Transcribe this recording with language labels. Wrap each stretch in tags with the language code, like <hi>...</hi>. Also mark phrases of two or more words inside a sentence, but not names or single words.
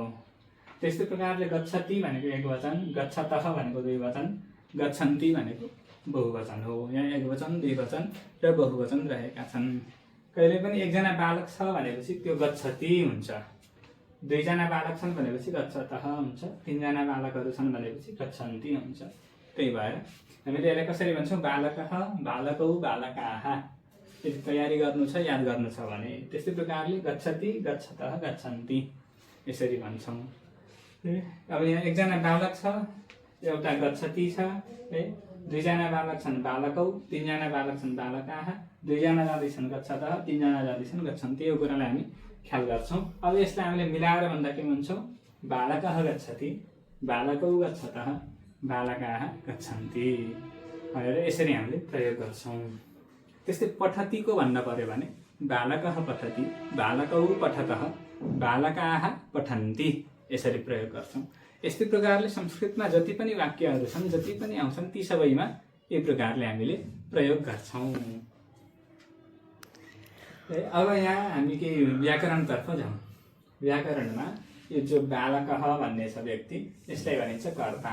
<ne>त्यस्तै प्रकारले गच्छति भनेको एक वचन, गच्छतः भनेको दुई वचन, गच्छन्ति भनेको बहुवचन हो। यहाँ एक वचन, दुई वचन र बहुवचन रहेका छन्। कहिले पनि एकजना बालक छ भनेपछि त्यो गच्छति हुन्छ, दुईजना बालक छन् भनेपछि गच्छतः हुन्छ, तीनजना बालकहरू छन् भनेपछि गच्छन्ति हुन्छ। त्यही भएर हामीले यसलाई कसरी भन्छौँ?</ne> <sa>बालकः, बालकौ, बालकाः।</sa> <ne>यदि तयारी गर्नु छ, याद गर्नु छ भने त्यस्तै प्रकारले</ne> <sa>गच्छति, गच्छतः, गच्छन्ति</sa> <ne>यसरी भन्छौँ। अब यहाँ एकजना बालक छ, एउटा गच्छति छ है, 2 जना बालक छन् बालकौ, 3 जना बालक छन् बालकाः, 2 जना जाँदैछन् गच्छतः, 3 जना जाँदैछन् गच्छन्ति। यो कुरालाई हामी ख्याल गर्छौँ। अब यसलाई हामीले मिलाएर भन्दा के भन्छौँ?</ne> <sa>बालकः गच्छति, बालकौ गच्छतः, बालकाः गच्छन्ति</sa> <ne>भनेर यसरी हामीले प्रयोग गर्छौँ। त्यस्तै पठतिको भन्न पर्यो भने</ne> <sa>बालकः पठति, बालकौ पठतः, बालकाः पठन्ति</sa> <ne>यसरी प्रयोग गर्छौँ। यस्तै प्रकारले संस्कृतमा जति पनि वाक्यहरू छन्, जति पनि आउँछन् ती सबैमा यो प्रकारले हामीले प्रयोग गर्छौँ। अब यहाँ हामी केही व्याकरणतर्फ जाउँ। व्याकरणमा यो जो बालकः भन्ने छ व्यक्ति, यसलाई भनिन्छ कर्ता।</ne>